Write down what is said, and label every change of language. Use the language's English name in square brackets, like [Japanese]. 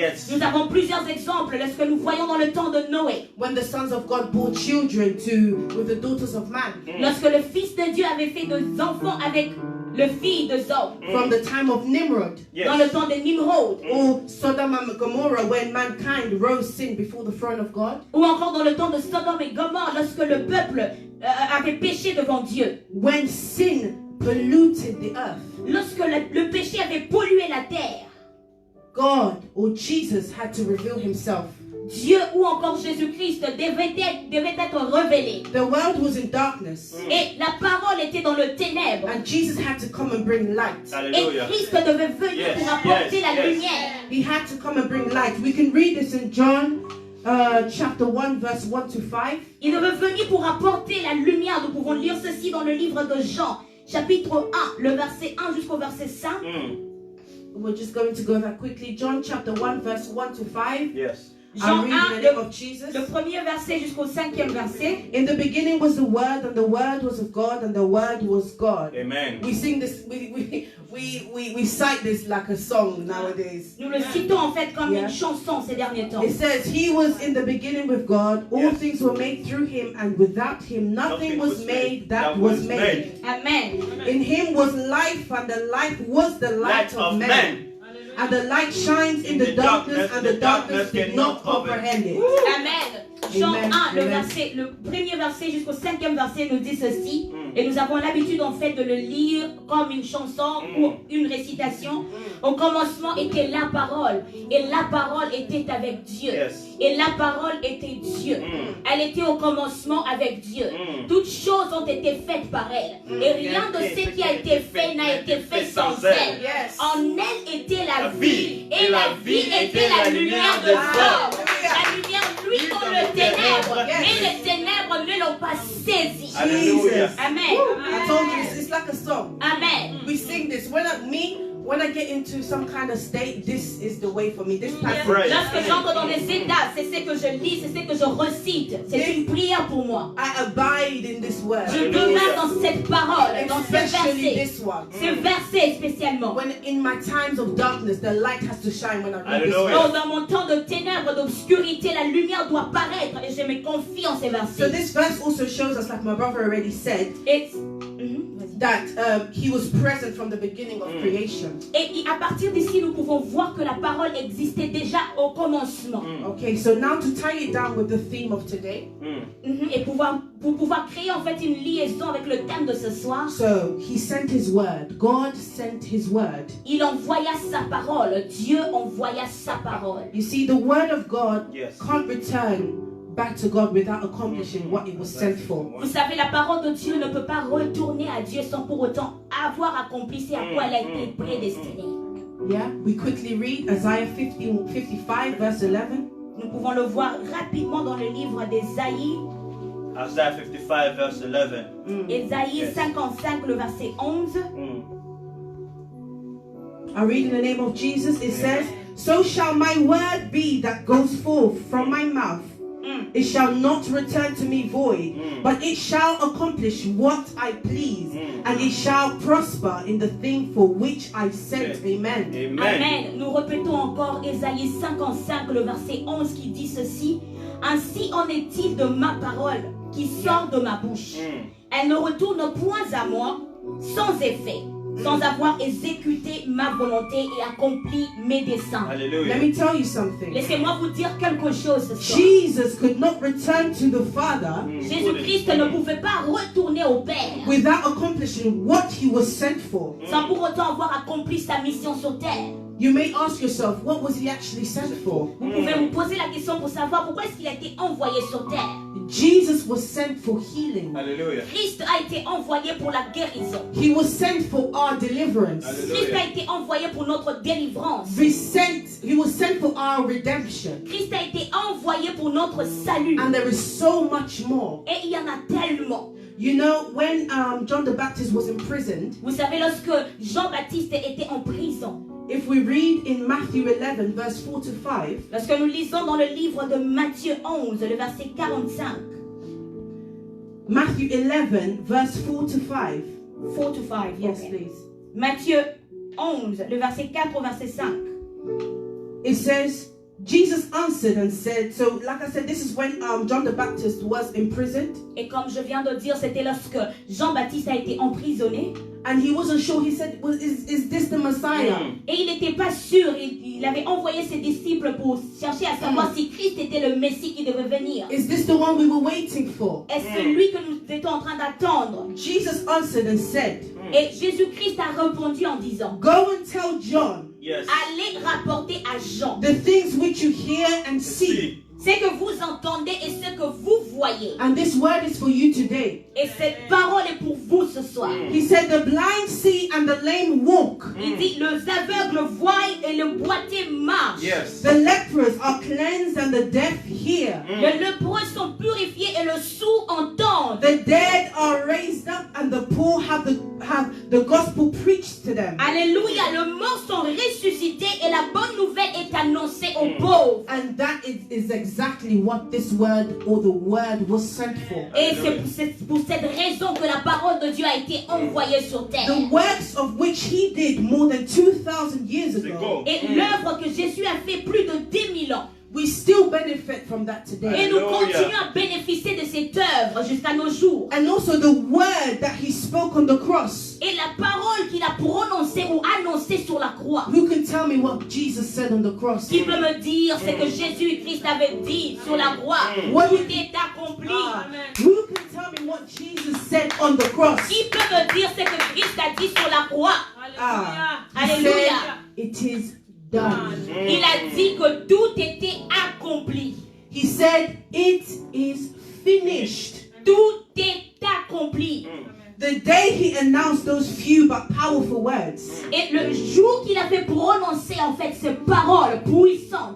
[English] Yes. [French] Nous avons plusieurs exemples lorsque nous voyons dans le temps de Noé. [English] when the sons of God bore children with the daughters of man. [French] Lorsque le Fils de Dieu avait fait des enfants avec le fils de Zor. [English] From the time of Nimrod, [French] Dans le [English] Yes. [French] temps de Nimrod. [English] or Sodom and Gomorrah, when mankind rose sin before the throne of God. [French] Ou encore dans le temps de Sodome et Gomorrhe, lorsque le peuple avait péché devant Dieu. [English] When sin polluted the earth, [French] Lorsque le péché avait pollué la terre. [English] God or Jesus had to reveal himself. [French] Dieu ou encore Jésus-Christ devait être révélé. [English] The world was in darkness, [French] Et la parole était dans le ténèbre. [English] and Jesus had to come and bring light. [French] Et Hallelujah. Christ devait venir [English] Yes, [French] pour apporter [English] yes, [French] la [English] yes. [French] lumière. [English] He had to come and bring light. We can read this in John chapter 1, verse 1 to 5. [French] Il devait venir pour apporter la lumière. Nous pouvons lire ceci dans le livre de Jean, chapitre 1, le verset 1 jusqu'au verset 5. [English] We're just going to go that quickly. John chapter 1, verse 1 to 5. Yes. I'll [French] Jean [English] read in the [French] 1, [English] name of Jesus. [French] le premier verset jusqu'au 5e verset. [English] In the beginning was the Word, and the Word was of God, and the Word was God. Amen. We sing this, we cite this like a song nowadays. [French] Nous le citons en fait comme [English] Yeah. [French] une chanson ces derniers temps. [English] It says, He was in the beginning with God, all Yes. things were made through Him, and without Him nothing was made that was made. Amen. In Him was life, and the life was the light of men. And the light shines in the darkness, and the darkness did not comprehend it. [French] Amen. Jean Amen. 1, Amen. le premier verset jusqu'au 5e verset nous dit ceci. Et nous avons l'habitude en fait de le lire comme une chanson ou une récitation. Au commencement était la parole. Et la parole était avec Dieu. [English] Yes. [French] Et la parole était Dieu. Elle était au commencement avec Dieu. Toutes choses ont été faites par elle. Et rien de ce qui a été fait n'a été fait sans elle. Yes. En elle était la vie. vie. Et la vie était la lumière de Dieu. La lumière luit dans le ténèbre. Et les ténèbres ne l'ont pas saisi. Hallelujah. Amen. [English] I told you, it's like a song. Amen. We sing this. When I get into some kind of state, this is the way for me. This passage. Right. [French] Lorsque j'entre dans des états, c'est ce que je lis, c'est ce que je recite. C'est une prière pour moi. [English] I abide in this word. [French] Je demeure dans cette parole, dans ce [English] Especially [French] verset. [English] this one. [French] Ce verset spécialement. [English] When in my times of darkness, the light has to shine when I read this Hallelujah. word. [French] Oh, dans mon temps de ténèbres, d'obscurité, la lumière doit paraître et je me confie en ces [English] So [French] versets. [English] this verse also shows us, like my brother already said, [French] Vas-y. [English] that he was present from the beginning of creation. [French] Et à partir d'ici, nous pouvons voir que la parole existait déjà au commencement. [English] Okay, so now to tie it down with the theme of today. [French] Et pour pouvoir créer en fait une liaison avec le thème de ce soir, [English] So he sent his word. God sent his word. [French] il envoya sa parole. Dieu envoya sa parole. [English] You see, the word of God Yes. can't return back to God without accomplishing what it was sent for. [French] Vous savez, la parole de Dieu ne peut pas retourner à Dieu sans pour autant avoir accompli ce à quoi elle a été prédestinée. [English] Yeah, we quickly read Isaiah 55, verse 11. [French] Nous pouvons le voir rapidement dans le livre d'Ésaïe. [English] Isaiah 55, verse 11. [French] Ésaïe [English] Yes. [French] 55, le verset 11. [English] I read in the name of Jesus. It says, So shall my word be that goes forth from my mouth. It shall not return to me void, but it shall accomplish what I please, and it shall prosper in the thing for which I sent. Amen. Amen. Amen. [French] Nous répétons encore Ésaïe 55, le verset 11 qui dit ceci. Ainsi en est-il de ma parole qui sort de ma bouche. Elle ne retourne point à moi sans effet, sans avoir exécuté ma volonté et accompli mes desseins. Hallelujah. [English] Let me tell you something. [French] Laissez-moi vous dire quelque chose ce soir. [English] Jesus could not return to the Father [French] Jésus-Christ ne pouvait pas retourner au Père [English] without accomplishing what he was sent for. [French] sans pour autant avoir accompli sa mission sur terre. [English] You may ask yourself, what was he actually sent for? [French] Vous pouvez vous poser la question pour savoir pourquoi est-ce qu'il a été envoyé sur terre. [English] Jesus was sent for healing. Hallelujah. [French] Christ a été envoyé pour la guérison. [English] He was sent for our deliverance. [French] Christ a été envoyé pour notre délivrance. [English] He was sent for our redemption. [French] Christ a été envoyé pour notre salut. [English] And there is so much more. [French] Et il y en a tellement. [English] You know, when John the Baptist was imprisoned, [French] Vous savez, lorsque Jean-Baptiste était en prison, [English] if we read in Matthew 11, verse 4 to 5, [French] lorsque nous lisons dans le livre de Matthieu 11, le verset 45, [English] Matthew 11, verse 4 to 5. 4 to 5, Yes, okay. please. [French] Matthieu 11, le verset 4 au verset 5. [English] It says, Jesus answered and said, so like I said, this is when John the Baptist was imprisoned. [French] Et comme je viens de dire, c'était lorsque Jean-Baptiste a été emprisonné. [English] And he wasn't sure. He said, well, is this the Messiah? [French] Et il n'était pas sûr. Il avait envoyé ses disciples pour chercher à savoir si Christ était le Messie qui devait venir. [English] Is this the one we were waiting for? [French] Est-ce celui que nous étions en train d'attendre? [English] Jesus answered and said, [French] Et Jésus-Christ a répondu en disant, [English] go and tell John Yes. [French] allez rapporter à Jean [English] the things which you hear and see. [French] ce que vous entendez et ce que vous voyez. [English] And this word is for you today. [French] Et cette parole est pour vous ce soir. [English] He said, the blind see and the lame walk. [French] Il dit, les aveugles voient et le boiteux marche. [English] Yes. The lepers are cleansed and the deaf hear. [French] Les lépreux sont purifiés et le sourd entendent. [English] The dead are raised up and the poor have the gospel preached to them. [French] Alléluia, les morts sont ressuscités et la bonne nouvelle est annoncée aux pauvres. [English] And that is exactly what this word or the word was sent for. [French] Et c'est pour cette raison que la parole de Dieu a été envoyée sur terre. [English] The works of which he did more than 2,000 years ago, [French] Et l'œuvre que Jésus a fait plus de 2000 ans. [English] we still benefit from that [French] Et [English] today. [French] nous Alléluia. continuons à bénéficier de cette œuvre jusqu'à nos jours. [English] And also the word that he spoke on the cross. [French] Et la parole qu'il a prononcée ou annoncée sur la croix. [English] Who can tell me what Jesus said on the cross? [French] Qui peut me dire ce que Jésus-Christ avait dit sur la croix? [English] What [French] Tout [English] did- [French] est accompli. [English] Who can tell me what Jesus said on the cross? [French] Qui peut me dire ce que Christ a dit sur la croix? [English] He Alléluia. said, it is done. [French] Il a dit que tout était accompli. [English] He said, it is finished. [French] Tout est accompli. [English] The day he announced those few but powerful words [French] Et le jour qu'il avait prononcé en fait ces paroles puissantes,